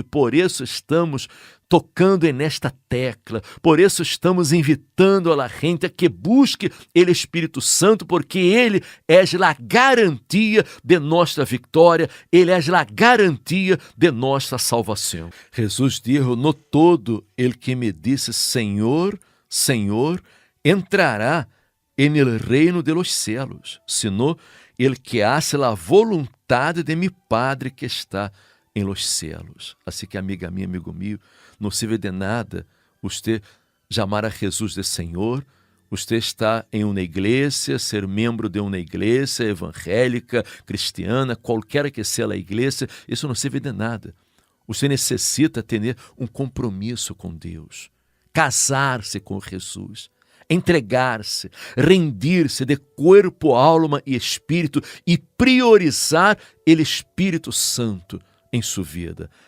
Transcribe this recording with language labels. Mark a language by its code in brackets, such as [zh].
[pt] E por isso estamos tocando nesta tecla, por isso estamos invitando a gente a que busque o Espírito Santo, porque ele é a garantia de nossa vitória, ele é a garantia de nossa salvação. [es] Jesus disse: no todo el que [pt] me disse Senhor, Senhor, [es] entrará en el reino de los cielos, sino el que hace la voluntade de mi Padre que está em los cielos. [pt] Assim que, amiga minha, amigo meu, não serve de nada você chamar a Jesus de Senhor, você está em uma igreja, ser membro de uma igreja evangélica, cristiana, qualquer que seja a igreja, isso não serve de nada. Você necessita ter um compromisso com Deus, casar-se com Jesus, entregar-se, rendir-se de corpo, alma e espírito e priorizar o Espírito Santo em sua vida.